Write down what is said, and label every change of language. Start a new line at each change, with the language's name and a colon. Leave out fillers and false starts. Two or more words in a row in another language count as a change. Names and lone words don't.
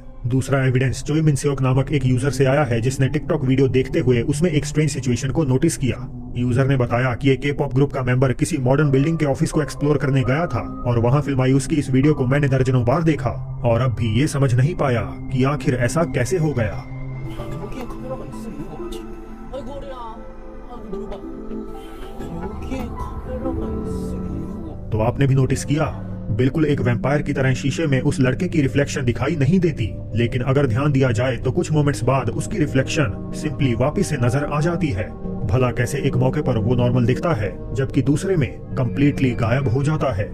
Hindi: दूसरा एविडेंस चोई मिनसेओक नामक एक यूजर से आया है जिसने टिकटॉक वीडियो देखते हुए उसमें एक
English: strange situation
Hindi: को नोटिस किया। यूजर ने बताया कि एक
English: K-pop group
Hindi: का मेंबर किसी
English: modern building
Hindi: के ऑफिस को एक्सप्लोर करने गया था और वहां फिल्माई उसकी इस वीडियो को मैंने दर्जनों बार देखा और अब भी ये समझ नहीं पाया कि आखिर ऐसा कैसे हो गया।
Korean: 여기에 카메라가 있을 이유가 없지. 아이고 어리야. 아이고 누구 봐. 여기에 카메라가 있을 이유가 없.
Hindi: तो आपने भी नोटिस किया, बिल्कुल एक वैम्पायर की तरह शीशे में उस लड़के की रिफ्लेक्शन दिखाई नहीं देती, लेकिन अगर ध्यान दिया जाए तो कुछ मोमेंट्स बाद उसकी रिफ्लेक्शन सिंपली वापस से नजर आ जाती है। भला कैसे एक मौके पर वो नॉर्मल दिखता है जबकि दूसरे में कंप्लीटली गायब हो जाता है?